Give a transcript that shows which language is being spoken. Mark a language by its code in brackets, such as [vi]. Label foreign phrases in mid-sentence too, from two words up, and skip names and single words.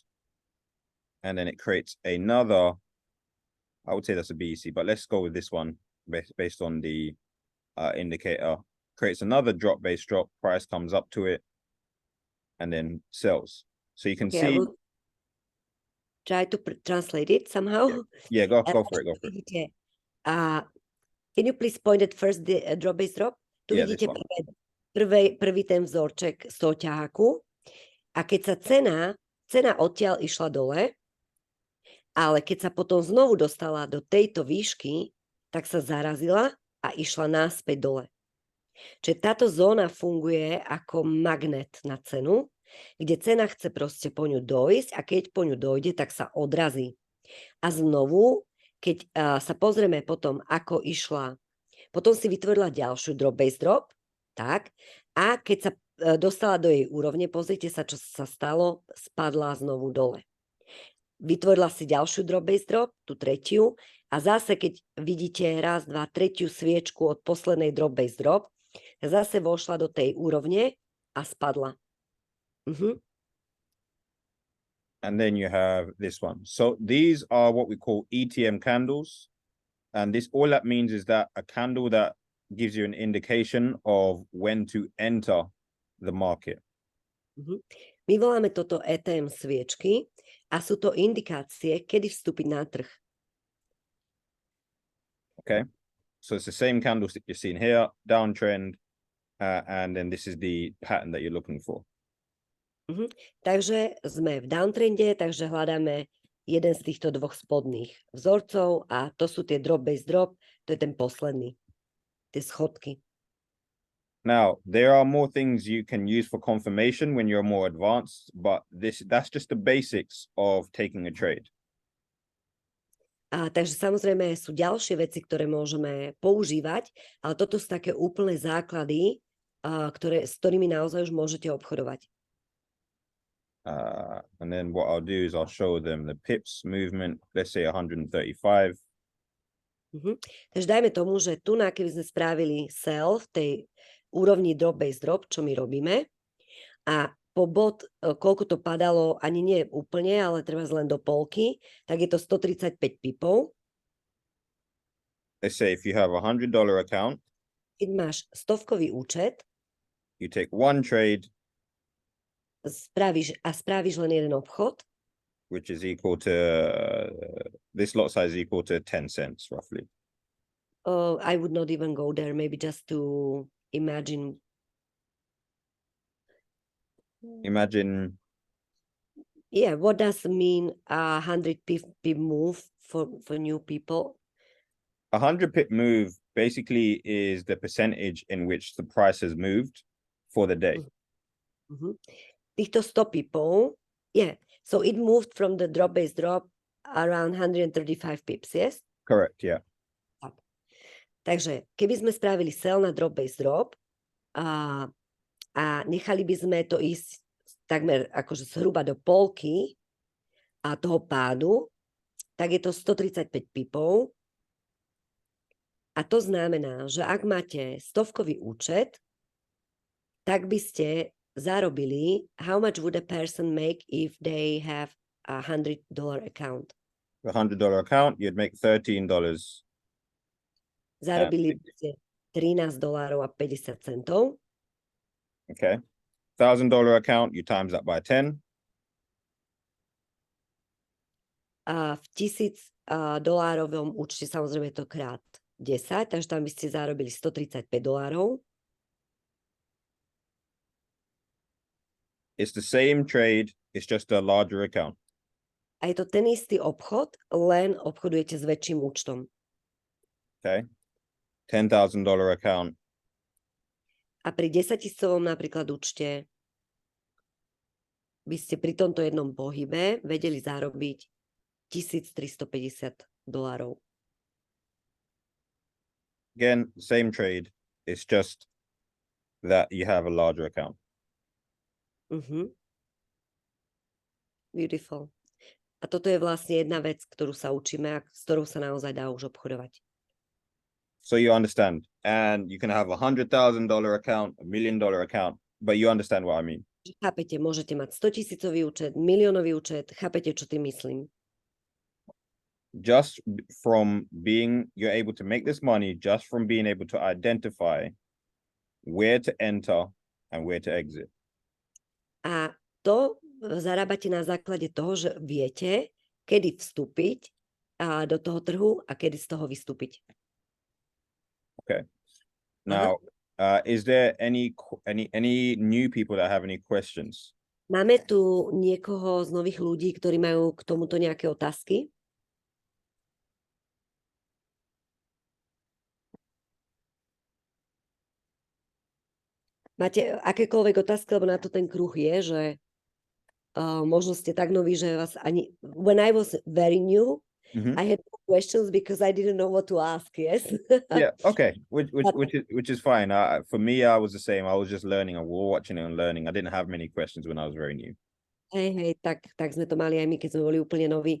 [en] And then it creates another, I would say that's a BEC, but let's go with this one based on the indicator. Creates another drop-based drop, price comes up to it and then sells. So you can see. I will try to translate it somehow. Yeah, go for it. Vidíte, can you please point at first the drop-based drop? [sk] Tu vidíte prvý ten vzorček z toho ťaháku a keď sa cena odtiaľ išla dole, ale keď sa potom znovu dostala do tejto výšky, tak sa zarazila a išla naspäť dole. Čiže táto zóna funguje ako magnet na cenu, kde cena chce proste po ňu dojsť a keď po ňu dojde, tak sa odrazí. A znovu, keď sa pozrieme potom, ako išla, potom si vytvorila ďalšiu [en] drop-based drop, [sk] tak, a keď sa dostala do jej úrovne, pozrite sa, čo sa stalo, spadla znovu dole. Vytvorila si ďalšiu [en] drop-based drop, [sk] tú tretiu, a zase, keď vidíte raz, dva, tretiu sviečku od poslednej [en] drop-based drop, [sk] zase vošla do tej úrovne a spadla. [en] And then you have this one. So these are what we call ETM candles. And this, all that means is that a candle that gives you an indication of when to enter the market. [sk] My voláme toto ETM sviečky a sú to indikácie, kedy vstúpiť na trh. [en] Okay, so it's the same candlestick you're seeing here, downtrend, and then this is the pattern that you're looking for. [sk] Takže sme v downtrende, takže hľadáme jeden z týchto dvoch spodných vzorcov a to sú tie [en] drop base drop, [sk] to je ten posledný, tie schodky. [en] Now, there are more things you can use for confirmation when you're more advanced, but that's just the basics of taking a trade. [sk] Takže samozrejme sú ďalšie veci, ktoré môžeme používať, ale toto sú také úplné základy, s ktorými naozaj už môžete obchodovať. [en] And then what I'll do is I'll show them the pips movement, let's say 135. [sk] Takže dajme tomu, že tu, keby sme spravili sell v tej úrovni [en] drop base drop, [sk] čo my robíme, a po bod, koľko to padalo, ani nie úplne, ale treba len do polky, tak je to 135 pipov. [en] Let's say if you have $100 account, [sk] keď máš stovkový účet, [en] you take one trade, [sk] spravíš len jeden obchod, [en] which is equal to this lot size is equal to 10 cents roughly. I would not even go there, maybe just to imagine. Yeah, what does it mean 100 pip move for new people? 100 pip move basically is the percentage in which the price has moved for the day. [sk] Týchto 100 pipov, [en] yeah, so it moved from the drop base drop around 135 pips, yes? Correct, yeah. [sk] Takže keby sme spravili sell na [en] drop base drop [sk] a nechali by sme to ísť takmer akože zhruba do polky a toho pádu, tak je to 135 pipov. A to znamená, že ak máte stovkový účet, tak by ste zarobili, [en] how much would a person make if they have a $100 account? The $100 account, you'd make $13. [sk] Zarobili by ste $13.50. [en] Okay. $1,000 account, you times that by 10. [sk] A v $1,000 účte samozrejme to krát 10, takže tam by ste zarobili $135. [en] It's the same trade, it's just a larger account. [sk] A je to ten istý obchod, len obchodujete s väčším účtom. [en] Okay. $10,000 account. [sk] A pri 10 000 napríklad účte by ste pri tomto jednom pohybe vedeli zarobiť $1,350. [en] Again, same trade. It's just that you have a larger account. Beautiful. [sk] A toto je vlastne jedna vec, ktorú sa učíme a s ktorou sa naozaj dá už obchodovať. [en] So you understand, and you can have $100,000 account, $1 million account, but you understand what I mean. [sk] Chápete, môžete mať 100 000 účet, miliónový účet, chápete, čo tým myslím? [en] Just from being, you're able to make this money just from being able to identify where to enter and where to exit. [sk] A to zarábate na základe toho, že viete, kedy vstúpiť do toho trhu a kedy z toho vystúpiť. [en] Okay. Now, is there any new people that have any questions? [sk] Máme tu niekoho z nových ľudí, ktorí majú k tomuto nejaké otázky? Máte akékoľvek otázky, lebo na to ten kruh je, že možno ste tak noví, že vás ani... [en] When I was very new, I had questions because I didn't know what to ask, yes? Yeah, okay, which is fine. For me, I was the same. I was just learning and watching and learning. I didn't have many questions when I was very new. [sk] Hej, tak sme to mali aj my, keď sme boli úplne noví.